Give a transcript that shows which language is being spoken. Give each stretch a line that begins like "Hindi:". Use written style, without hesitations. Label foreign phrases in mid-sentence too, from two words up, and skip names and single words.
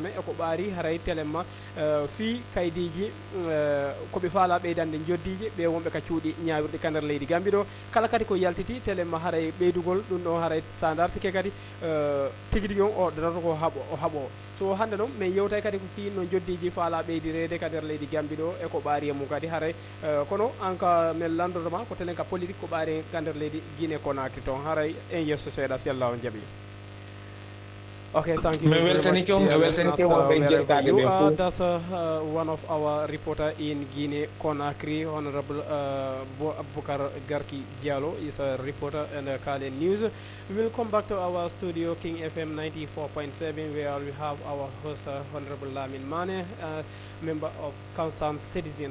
Fula: men eko ɓaari haray téléma fi kaydiji koɓe faala ɓeydande joddiji ɓe wonɓe ka cuuɗi ñawirɗi ka nder leydi Gambie ɗo kala kadi ko yaltiti téléma haray ɓeydugol ɗum ɗo haray sa dartike kadi tigi tigi on o darata ko o haɓo so hannde noon min yewtay kadi ko fi no joddiji faala ɓeydirede ka nder leydi Gambie ɗo eko ɓaari e mum kadi haray kono en ka min landotoma ko telen ka politique ko ɓaari ka nder leydi Guinée Conakry toon haray en yesso seeɗa si Allah on jaaɓi.
English: Okay, thank you very much. That's one of our reporter in Guinea Conakry, Honorable Boubacar Garki Diallo is a reporter in the Kalen News. We will come back to our studio, King FM 94.7, where we have our host, Honorable Lamine Mané, member of Concerned Citizen.